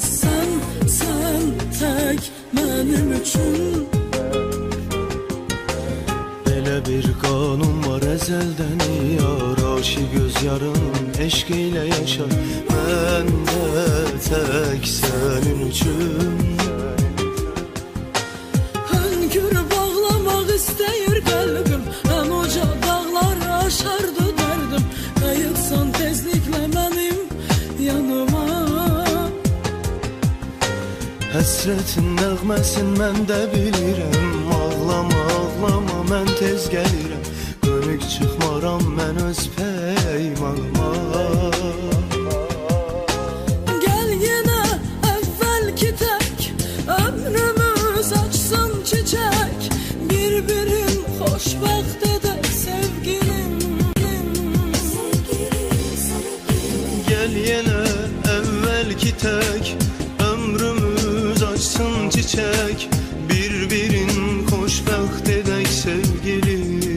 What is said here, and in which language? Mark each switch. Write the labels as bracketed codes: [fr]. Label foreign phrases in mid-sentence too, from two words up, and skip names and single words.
[tr] Sen tek benim üçün. [az] Belə bir qanun var əzəldən yar, aşıq göz yarın eşq ilə yaşar. Mən də tək sənin üçün. Hönkür bağlamaq istəyir qəlbim, ən uca dağları aşardı dərdim. Qayıtsan tezliklə mənim yanıma. Həsrətin nəğməsin mən də bilirəm. Ağlama ağlama, mən tez gəlirəm. Dönük çıxmaram mən öz peymanıma. [tr] Gel yine evvelki tek, ömrümüz açsın çiçek. [az] Birbirin xoşbəxt edək sevgilim. Gel yenə əvvəlki tək, ömrümüz açsın çiçek. Birbirin xoşbəxt edək sevgilim.